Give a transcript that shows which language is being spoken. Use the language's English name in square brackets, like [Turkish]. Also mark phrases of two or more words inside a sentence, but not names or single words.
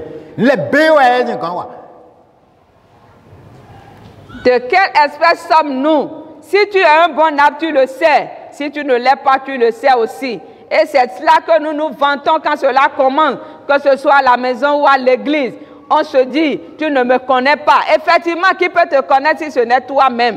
[French] le béoé ni kan wa. De quelle espèce sommes-nous? Si tu es un bon arbre, tu le sais. Si tu ne l'es pas, tu le sais aussi. Et c'est cela que nous nous vantons quand cela commence, que ce soit à la maison ou à l'église. On se dit, tu ne me connais pas. Effectivement, qui peut te connaître si ce n'est toi-même?